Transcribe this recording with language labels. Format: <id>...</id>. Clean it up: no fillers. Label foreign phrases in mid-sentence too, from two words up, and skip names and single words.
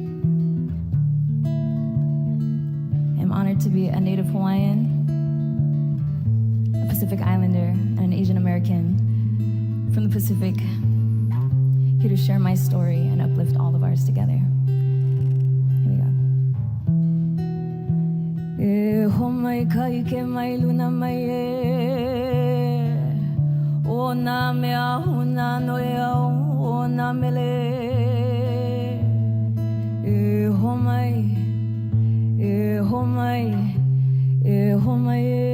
<en>I'm honored to be a native Hawaiian, a Pacific Islander, and an Asian American from the Pacific, here to share my story and uplift all of ours together. Here we go.</en> <haw>E ho mai kai ke mai luna mai e o na mea huna noe au o na mele e ho mai e ho mai e ho mai</haw>